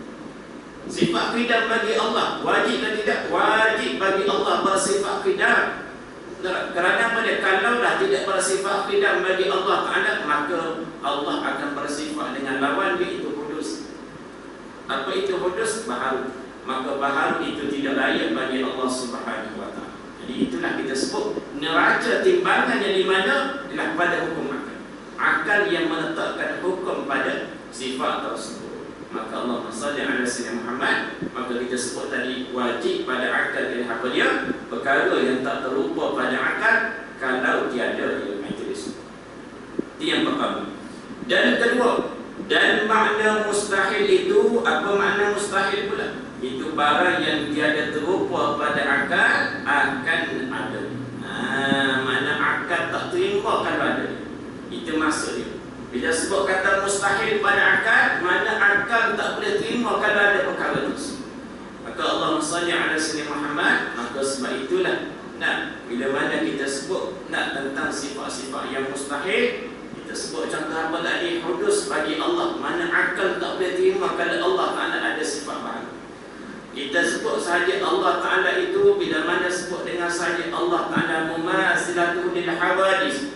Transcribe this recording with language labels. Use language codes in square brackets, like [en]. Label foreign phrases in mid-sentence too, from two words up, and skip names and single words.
[ms] Sifat qidam bagi Allah wajib dan tidak? Wajib bagi Allah bersifat qidam. Kerana apa dia? Kalaulah tidak bersifat qidam bagi Allah Taala, maka Allah akan bersifat dengan lawan dia, itu hudus. Apa itu hudus? Baharu. Maka baharu itu tidak layak bagi Allah [ar] سبحانه وتعالى. [ms] Jadi itulah kita sebut neraca timbangannya di mana? Ialah pada hukum akal. Akal yang menetapkan hukum pada sifat tersebut. Maka [ar] الله صل على سيدنا محمد, [ms] maka kita sebut tadi wajib pada akal ialah apa dia? Perkara yang tak terlupa pada akal kalau tiada ilmu majlis. Itu yang pertama. Dan kedua, dan makna mustahil itu, apa makna mustahil pula? Itu barang yang tiada terupa pada akal akan ada. Mana akal tak terima kalau ada. Itu maksudnya. Bila sebut kata mustahil pada akal, mana akal tak boleh terima kalau ada perkara itu. Maka [ar] الله صل على سيدنا محمد, [ms] maka sebab itulah bila mana kita sebut tentang sifat-sifat yang mustahil, kita sebut contoh apa tadi? Hudus bagi Allah, mana akal tak boleh terima kalau Allah Taala ada sifat baharu. Kita sebut sahaja Allah Ta'ala itu, bila mana sebut dengan sahaja Allah Ta'ala [ar] مماثلته للحوادث.